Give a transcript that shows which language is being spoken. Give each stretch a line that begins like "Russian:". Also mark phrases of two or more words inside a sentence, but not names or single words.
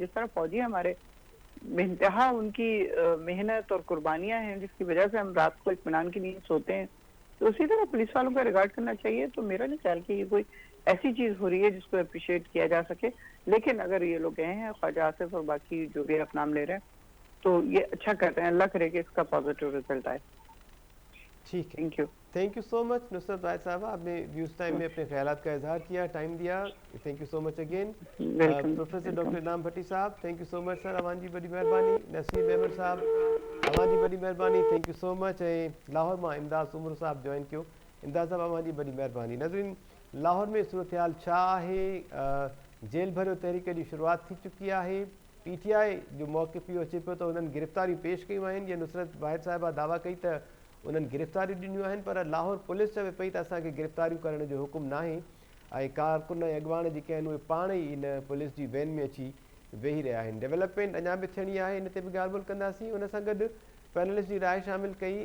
Urdu: جس طرح فوجی ہمارے بے انتہا ان کی محنت اور قربانیاں ہیں جس کی وجہ سے ہم رات کو اطمینان کی نیند سوتے ہیں، تو اسی طرح پولیس والوں کا ریگارڈ کرنا چاہیے. تو میرا نہیں خیال کہ یہ کوئی ایسی چیز ہو رہی ہے جس کو اپریشیئیٹ کیا جا سکے. لیکن اگر یہ لوگ گئے ہیں، خواجہ آصف اور باقی جو بھی آپ نام لے رہے ہیں، تو یہ اچھا کر رہے ہیں، اللہ کرے کہ اس کا
English: positive result
Urdu: آئے. ٹھیک ہے,
English: Thank you. Thank you so much
Urdu: نصرت واحد صاحبہ، آپ نے ویوز ٹائم میں اپنے خیالات کا اظہار کیا، ٹائم دیا,
English: thank you so much again.
Urdu: ویلکم.
English: Professor Doctor Inam Bhatti Sahab, thank you so much sir,
Sindhi: अवान जी बड़ी मेहरबानी। नसीर अहमद साहब, अवान जी बड़ी मेहरबानी,
English: Thank you so much.
Sindhi: ऐं लाहौर मां इमदाद उमर साहब जॉइन कयो, इमदाद साहब अवान जी बड़ी मेहरबानी। नज़रीन, लाहौर में सूरत हाल छा आहे? जेल भरियो तहरीक जी शुरुआत थी चुकी है। PTI जो मौक़िफ़ इहो अचे पियो त उन्हनि गिरफ़्तारियूं पेश कयूं आहिनि। जीअं नुसरत वाहिद साहिबा दावा कई त उन्हनि गिरफ़्तारियूं ॾिनियूं आहिनि, पर लाहौर पुलिस चवे पई त असांखे गिरफ़्तारियूं करण जो हुकुम न आहे, ऐं कारकुन ऐं अॻवान जेके आहिनि उहे पाण ई इन पुलिस जी वैन में अची वेही रहिया आहिनि। डेवलपमेंट अञा बि थियणी आहे, इन ते बि ॻाल्हि ॿोल कंदासीं। उन सां गॾु पैनलिस्ट जी राय शामिल कई।